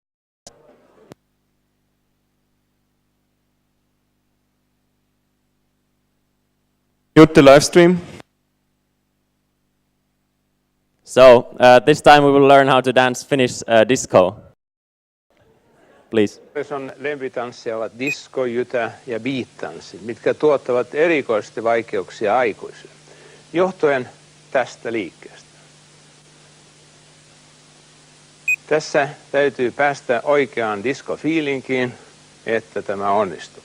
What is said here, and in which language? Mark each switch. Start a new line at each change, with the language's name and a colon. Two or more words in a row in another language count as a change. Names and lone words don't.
English: Mute the live stream. So this time we will learn how to dance Finnish disco. Please.
Finnish: On lempitanssia ovat disco, jytä ja beat-tanssit, mitkä tuottavat erikoisesti vaikeuksia aikuisille, johtuen tästä liikkeestä. Tässä täytyy päästä oikeaan disco-fiilinkiin, että tämä onnistuu.